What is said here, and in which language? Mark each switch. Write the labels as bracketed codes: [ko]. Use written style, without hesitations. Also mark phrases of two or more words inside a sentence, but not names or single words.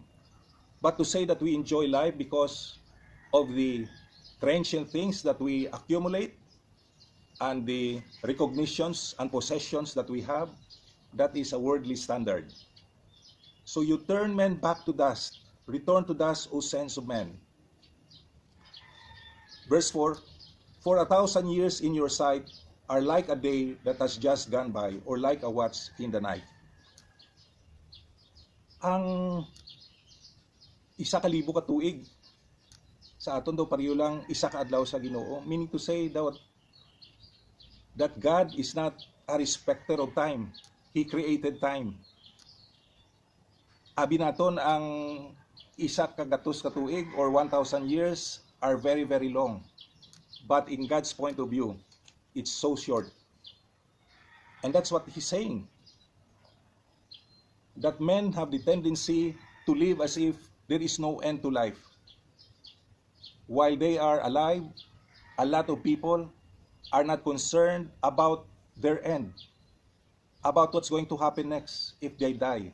[en] But to say that we enjoy life because of the transient things that we accumulate and the recognitions and possessions that we have, that is a worldly standard. So you turn men back to dust. Return to dust, O sons of men. Verse 4, for 1,000 years in your sight are like a day that has just gone by, or like a watch in the night. [hil] Ang 1,000 ka tuig, sa aton daw pareho lang 1 ka adlaw sa Ginoo, [en] meaning to say that God is not a respecter of time. He created time. [hil] Abi naton ang 1 ka gatos ka tuig [en] or 1,000 years are very, very long. But in God's point of view, it's so short. And that's what He's saying. That men have the tendency to live as if there is no end to life. While they are alive, a lot of people are not concerned about their end, about what's going to happen next if they die.